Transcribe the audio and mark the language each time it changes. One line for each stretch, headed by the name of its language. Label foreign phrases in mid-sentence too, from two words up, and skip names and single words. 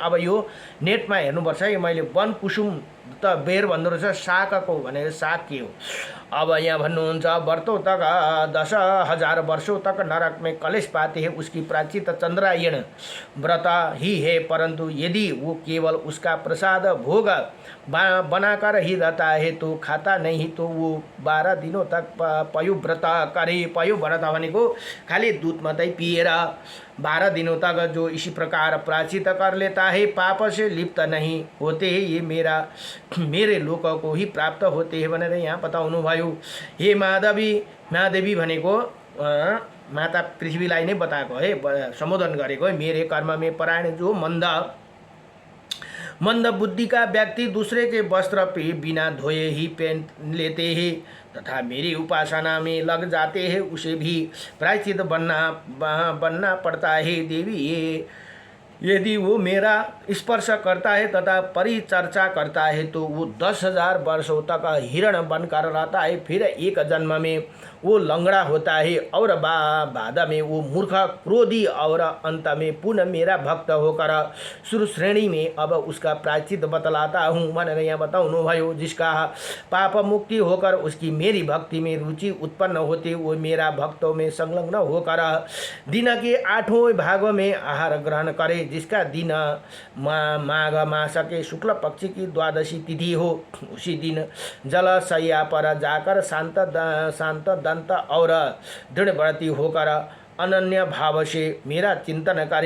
Nepali: अब यो नेटमा हेर्नुपर्छ है, मैले वन कुसुम त बेर भन्दो रहेछ, शाकको भनेर शाक के हो। अब यहाँ भन्नुहुन्छ,
Hindi: वर्षों तक 10,000 वर्षों तक नरक में कलेश पाते हैं, उसकी प्रायश्चित चंद्रायण व्रत ही है। परंतु यदि वो केवल उसका प्रसाद भोग बनाकर ही रहता है तो खाता नहीं, तो वो 12 दिनों तक पयुव्रत करे।
Nepali: पयुव्रत भनेको खाली दूध मात्रै पिएर
Hindi: 12 दिनों तक जो इसी प्रकार प्रायश्चित कर लेता है, पाप से लिप्त नहीं होते हैं, ये मेरे लोक को ही प्राप्त होते हैं
Nepali: भनेर यहाँ बताउनु भयो। हे महादेवी भनेको माता पृथ्वीलाई नै बताएको है, सम्बोधन गरेको है।
Hindi: मेरे कर्म में परायण जो मंद बुद्धि का व्यक्ति दूसरे के वस्त्र पे बिना धोए ही पहन लेते हैं तथा मेरी उपासना में लग जाते हैं, उसे भी प्रायश्चित बनना पड़ता है। देवी, यदि वो मेरा स्पर्श करता है तथा परिचर्चा करता है तो वो 10,000 वर्षों तक हिरण बनकर रहता है। फिर एक जन्म में वो लंगड़ा होता है और बाद में वो मूर्ख क्रोधी और अंत में पुनः मेरा भक्त होकर सुर श्रेणी में अब उसका प्रायश्चित बतलाता हूँ
Nepali: भनेर यहाँ बताउनु भयो।
Hindi: जिसका पाप मुक्ति होकर उसकी मेरी भक्ति में रुचि उत्पन्न होती, वो मेरा भक्तों में संलग्न होकर दिन के 8वें भागों में आहार ग्रहण करे। जिसका दिन माघ मास के शुक्ल पक्ष की 12वीं तिथि हो, उसी दिन जलशय्या पर जाकर शांत दंत और दृढ़व्रती होकर अनन्य भाव से मेरा चिंतन करे।